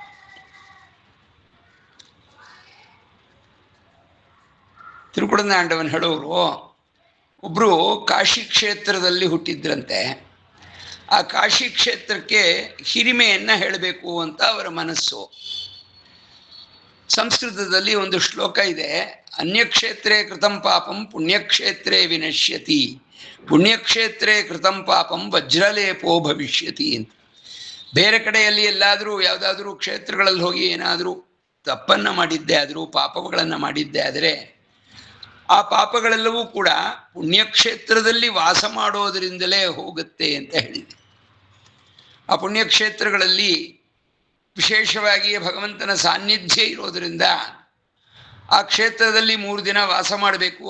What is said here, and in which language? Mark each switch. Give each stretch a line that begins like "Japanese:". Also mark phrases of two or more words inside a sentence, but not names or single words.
Kannada: ತಿರುಕುಡನಾಂಡವನ್ ಹೇಳೋರು ಒಬ್ಬರು ಕಾಶಿ ಕ್ಷೇತ್ರದಲ್ಲಿ ಹುಟ್ಟಿದ್ರಂತೆ. ಆ ಕಾಶಿ ಕ್ಷೇತ್ರಕ್ಕೆ ಹಿರಿಮೆಯನ್ನು ಹೇಳಬೇಕು ಅಂತ ಅವರ ಮನಸ್ಸು. ಸಂಸ್ಕೃತದಲ್ಲಿ ಒಂದು ಶ್ಲೋಕ ಇದೆ,
Sanskrit: अन्यक्षेत्रे कृतं पापं पुण्यक्षेत्रे विनश्यति पुण्यक्षेत्रे कृतं पापं वज्रलेपो भविष्यति
Kannada: ಅಂತ. ಬೇರೆ ಕಡೆಯಲ್ಲಿ ಎಲ್ಲಾದರೂ ಯಾವುದಾದ್ರೂ ಕ್ಷೇತ್ರಗಳಲ್ಲಿ ಹೋಗಿ ಏನಾದರೂ ತಪ್ಪನ್ನು ಮಾಡಿದ್ದೆ ಆದರೂ, ಪಾಪಗಳನ್ನು ಮಾಡಿದ್ದೆ ಆದರೆ ಆ ಪಾಪಗಳೆಲ್ಲವೂ ಕೂಡ ಪುಣ್ಯಕ್ಷೇತ್ರದಲ್ಲಿ ವಾಸ ಮಾಡೋದರಿಂದಲೇ ಹೋಗುತ್ತೆ ಅಂತ ಹೇಳಿದೆ. ಆ ಪುಣ್ಯಕ್ಷೇತ್ರಗಳಲ್ಲಿ ವಿಶೇಷವಾಗಿ ಭಗವಂತನ ಸಾನ್ನಿಧ್ಯ ಇರೋದರಿಂದ ಆ ಕ್ಷೇತ್ರದಲ್ಲಿ 3 ದಿನ ವಾಸ ಮಾಡಬೇಕು.